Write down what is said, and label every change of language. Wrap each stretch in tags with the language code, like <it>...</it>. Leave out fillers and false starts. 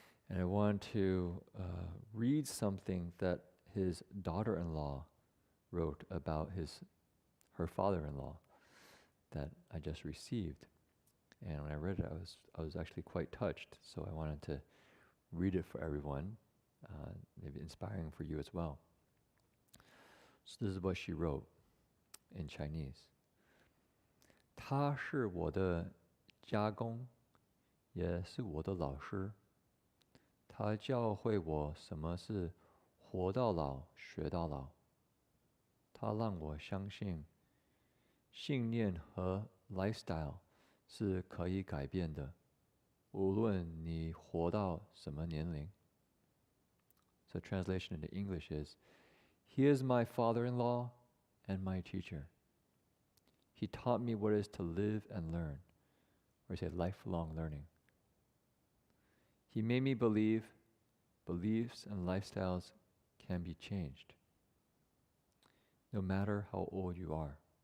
<en>And I want to read something that his daughter-in-law wrote about her father-in-law that I just received. And when I read it, I was actually quite touched. So I wanted to read it for everyone, maybe inspiring for you as well. So this is what she wrote in Chinese.</en> <zh>他是我的家公，也是我的老师。他教会我什么是活到老学到老。他让我相信，信念和 lifestyle 是可以改变的，无论你活到什么年龄。</zh> <en>So translation into English is, He is my father-in-law and my teacher. He taught me what it is to live and learn, or say lifelong learning. He made me believe beliefs and lifestyles can be changed, no matter how old you are.</en>